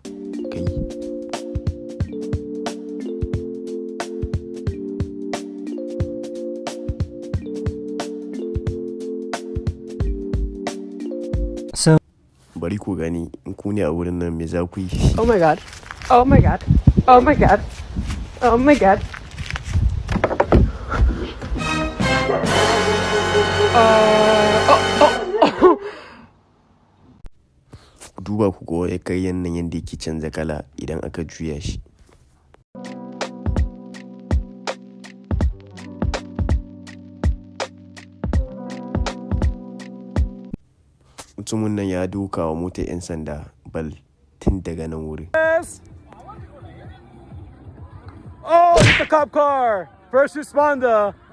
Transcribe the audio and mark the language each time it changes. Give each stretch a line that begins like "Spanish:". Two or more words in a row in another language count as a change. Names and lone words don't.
Hausa: Kai. Bari ku gani in ku ne a wurin nan me za ku yi.
English: Oh my god. Oh my god. Oh my god. Oh my god.
Hausa: Ku duba ku ga ya kai nan yadda yake canza kala idan aka juya shi. Mutumin nan ya duka wa motar 'yan sanda bal tun daga nan wurin.
English: Oh, it's the cop car! First responder!